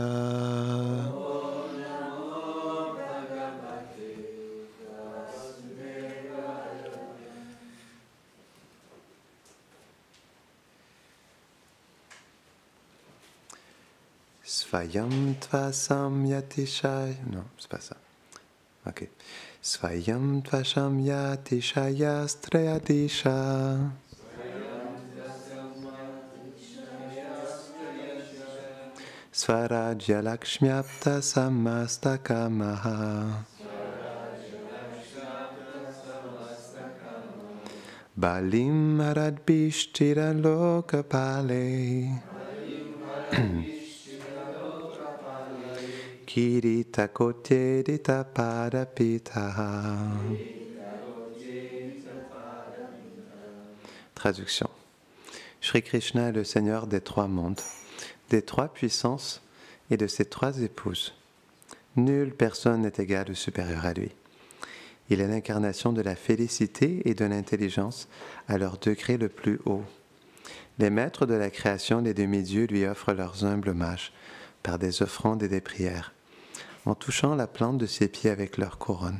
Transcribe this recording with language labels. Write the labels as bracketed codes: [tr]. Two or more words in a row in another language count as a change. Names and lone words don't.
[sa] ॐ नमो भगवते वासुदेवाय. स्वयं त्वसाम्यातिशयः. [fr] Non, c'est pas ça. Ok. [sa] स्वयं त्वसाम्यातिशयस्त्र्यधीशः. स्वाराज्यलक्ष्म्याप्तसमस्तकामः. बलिं हरद्भिश्चिर लोकपालैः. किरीटकोट्येडितपादपीठः. [fr] Traduction. Shri Krishna est le Seigneur des trois mondes, des trois puissances et de ses trois épouses. Nulle personne n'est égale ou supérieure à lui. Il est l'incarnation de la félicité et de l'intelligence à leur degré le plus haut. Les maîtres de la création, les demi-dieux, lui offrent leurs humbles hommages par des offrandes et des prières, en touchant la plante de ses pieds avec leur couronne.